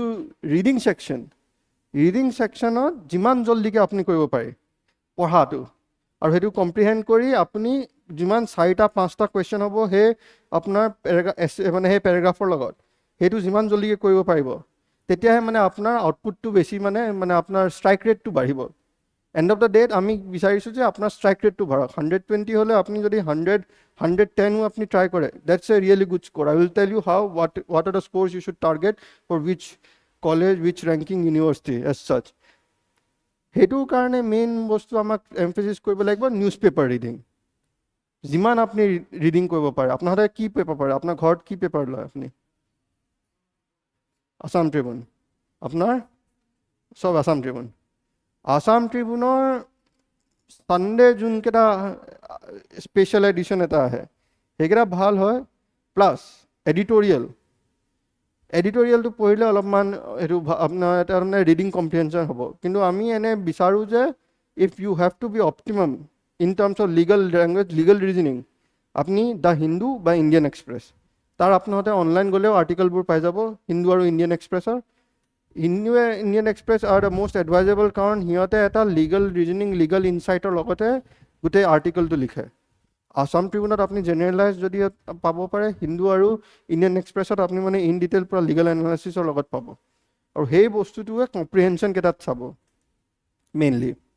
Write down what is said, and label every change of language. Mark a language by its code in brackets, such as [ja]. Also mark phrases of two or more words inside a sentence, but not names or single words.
[as] ৰিডিং ছেকশ্যনত যিমান জল্দিকৈ আপুনি কৰিব পাৰে পঢ়াটো আৰু সেইটো কম্প্ৰিহেণ্ড কৰি আপুনি যিমান 4-5টা কুৱেশ্যন হ'ব সেই আপোনাৰ মানে সেই পেৰাগ্ৰাফৰ লগত সেইটো যিমান জল্দিকৈ কৰিব পাৰিব তেতিয়াহে মানে আপোনাৰ আউটপুটটো বেছি মানে আপোনাৰ ষ্ট্ৰাইক ৰেটটো বাঢ়িব [en] end of the day [as] আমি বিচাৰিছোঁ যে আপোনাৰ ষ্ট্ৰাইক ৰেটটো বাঢ়ক 120 হ'লে আপুনি যদি 110ও আপুনি ট্ৰাই কৰে [en] that's a really good score I will tell you how what are the scores you should target for which college which ranking university as such [as] সেইটোৰ কাৰণে মেইন বস্তু আমাক এমফেচিছ কৰিব লাগিব [en] news paper reading [as] যিমান আপুনি ৰিডিং কৰিব পাৰে আপোনাৰ কি পেপাৰ পঢ়ে আপোনাৰ ঘৰত কি পেপাৰ লয় আপুনি আছাম ট্ৰিবিউন আপোনাৰ চব আছাম ট্ৰিবিউনৰ সানডে যোনকেইটা [en] special edition [as] এটা আহে সেইকেইটা ভাল হয় প্লাছ এডিটৰিয়েলটো পঢ়িলে অলপমান এইটো আপোনাৰ এটা মানে [en] reading comprehension [as] হ'ব কিন্তু আমি এনে বিচাৰোঁ যে [en] if you have to be optimum in terms of legal language legal reasoning [as] আপুনি দ্য হিন্দু বা ইণ্ডিয়ান এক্সপ্ৰেছ তাৰ আপোনালোকে অনলাইন গ'লেও আৰ্টিকেলবোৰ পাই যাব হিন্দু আৰু ইণ্ডিয়ান এক্সপ্ৰেছৰ ইণ্ডিয়ান এক্সপ্ৰেছ [en] are the most advisable [as] কাৰণ সিহঁতে এটা [en] legal reasoning [as] লিগেল ইনচাইটৰ লগতে গোটেই আৰ্টিকেলটো লিখে আছাম ট্ৰিবিউনত আপুনি জেনেৰেলাইজ যদি পাব পাৰে হিন্দু আৰু ইণ্ডিয়ান এক্সপ্ৰেছত আপুনি মানে [en] in detail [as] পৰা লিগেল এনালাইচিছৰ লগত পাব আৰু সেই বস্তুটোৱে কম্প্ৰিহেনশ্যন কেইটাত চাব মেইনলি